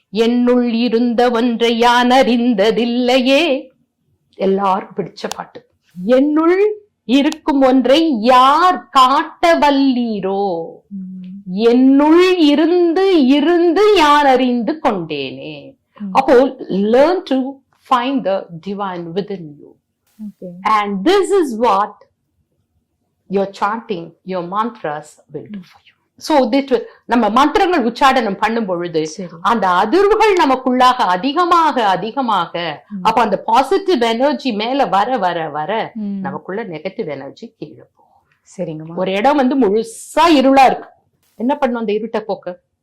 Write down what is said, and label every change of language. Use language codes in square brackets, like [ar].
[ta] என்னுள் இருந்த ஒன்றை யான் அறிந்ததில்லையே, எல்லாருக்கும் பிடிச்ச பாட்டு. என்னுள் இருக்கும் ஒன்றை யார் காட்ட வல்லீரோ, என்னுள் இருந்து இருந்து யார் அறிந்து கொண்டேனே. [en] அப்போ learn to find the divine within you. Okay. And this is what your chanting, your mantras will do for you. So this [ta] நம்ம மந்திரங்கள் உச்சாடனம் பண்ணும் பொழுது அந்த அதிர்வுகள் நமக்குள்ளாக அதிகமாக அதிகமாக, அப்ப அந்த பாசிட்டிவ் எனர்ஜி மேல வர வர வர நமக்குள்ள நெகட்டிவ் எனர்ஜி கீழே போகும். சரிங்கம்மா. ஒரு இடம் வந்து முழுசா இருளா இருக்கு, என்ன பண்ணும் அந்த இருட்டை போக்க?